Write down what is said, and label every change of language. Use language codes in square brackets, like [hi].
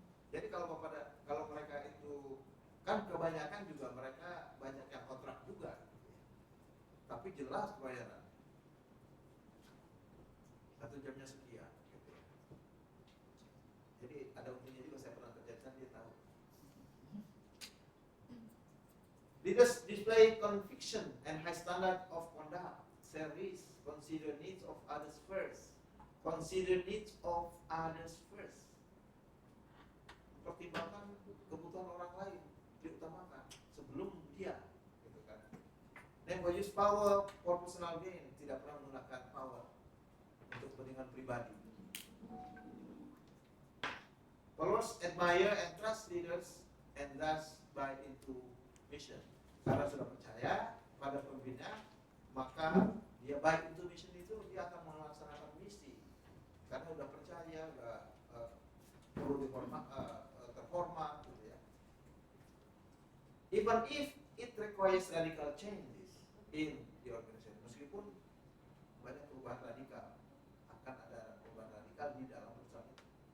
[id] Jadi kalau mereka itu kan kebanyakan juga mereka banyak yang kontrak juga, tapi jelas bayaran 1 jamnya sekian gitu. Jadi ada untungnya juga, saya pernah kerja di sana, dia tahu. [en] Leaders display conviction and high standard of conduct. Service, consider needs of others first. Consider needs of others first. [id] Pertimbangkan kebutuhan orang lain, diutamakan sebelum dia, gitu kan. [en] Never use power for personal gain. [id] Tidak pernah menggunakan power untuk kepentingan pribadi. [en] Followers admire and trust leaders and thus buy into mission. [id] Karena sudah percaya pada pemimpinnya, maka dia buy into mission itu, dia akan melaksanakan misi. Karena sudah percaya, sudah perlu terhormat gitu ya. [en] Even if it requires radical changes in the organization, [id] meskipun banyak perubahan radikal, akan ada perubahan radikal di dalam perusahaan itu.